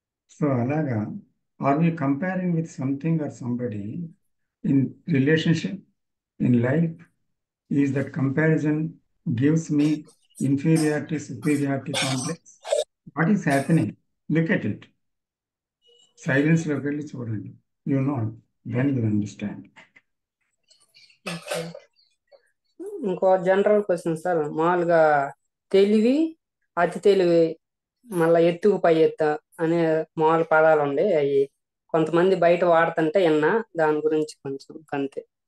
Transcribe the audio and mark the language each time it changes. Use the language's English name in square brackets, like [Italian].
[English] So అలాగా are we comparing with something or somebody in relationship in life? Is that comparison gives me inferiority superiority complex? What is happening? Look at it. [Telugu] Silence లోకి వెళ్ళి చూడండి. [English] You know, then you understand. [Telugu] ఇంకో general question sir, మామూలుగా తెలివి, అతి తెలివి, మళ్ళా ఎత్తుకు పై ఎత్తు అనే మామూలు పదాలు ఉండే, అవి కొంతమంది బయట వాడుతుంటే విన్నా, దాని గురించి కొంచెం అంతే.